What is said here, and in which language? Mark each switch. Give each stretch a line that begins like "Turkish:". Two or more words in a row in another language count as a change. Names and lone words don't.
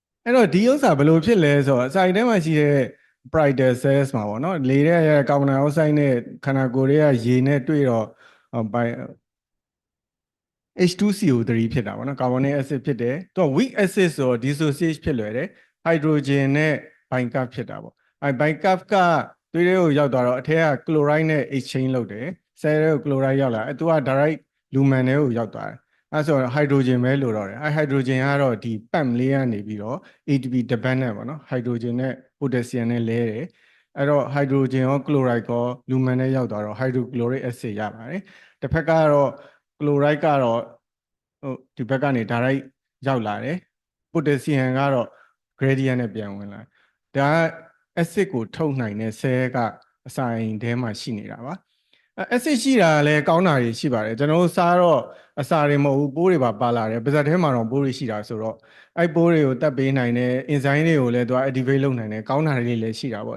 Burmese: အဲ့တော့ဒီဥစ္စာဘယ်လိုဖြစ်လဲဆိုတော့အစာအိမ်ထဲမှာရှိတဲ့
English: brighter cells
Burmese: မှာပေါ့နော်လေတဲ့ကာဗွန်ဒိုင်အောက်ဆိုက်နဲ့ခန္ဓာကိုယ်ရဲ့ရေနဲ့တွေ့တော့ H2CO3 ဖြစ်တာပေါ့နော်
English: carbonic acid
Burmese: ဖြစ်တယ်သူက
English: weak acid
Burmese: ဆိုတော့ dissociate ဖြစ်လွယ်တယ် hydrogen နဲ့ bicap ဖြစ်တာပေါ့အဲ bicap က သွေးထဲကိုရောက်သွားတော့အထက်က chloride နဲ့ exchange လုပ်တယ်ဆဲထဲကို chloride ရောက်လာသူက
English: direct lumen
Burmese: ထဲကိုရောက်သွားတယ်အဲဆိုတော့ hydrogen ပဲလိုတော့တယ်အဲ hydrogen ကတော့ဒီ pump လေးကနေပြီးတော့
English: ATP dependent
Burmese: ပေါ့နော် hydrogen နဲ့ potassium နဲ့လဲတယ်အဲ့တော့ hydrogen ရော chloride ရော lumen နဲ့ရောက်သွားတော့
English: hydrochloric acid
Burmese: ရပါတယ်တစ်ဖက်ကတော့ chloride ကတော့ဒီဘက်ကနေ direct ရောက်လာ တယ် potassium ကတော့ gradient နဲ့ပြန်ဝင်လာဒါက acid ကိုထုတ်နိုင်တဲ့ cell ကအစာအိမ်ထဲမှာရှိနေတာပါacid ရှိတာလည်းကောင်းတာတွေရှိပါတယ်ကျွန်တော်တို့စားတော့အစာတွေမဟုတ်ဘူးပိုးတွေပါလာတယ်ပါဇက်ထဲမှာတော့ပိုးတွေရှိတာဆိုတော့အဲ့ပိုးတွေကိုတက်ပေးနိုင်တယ် enzyme တွေကိုလည်းသူက activate လုပ်နိုင်တယ်ကောင်းတာတွေလည်းရှိတာပေါ့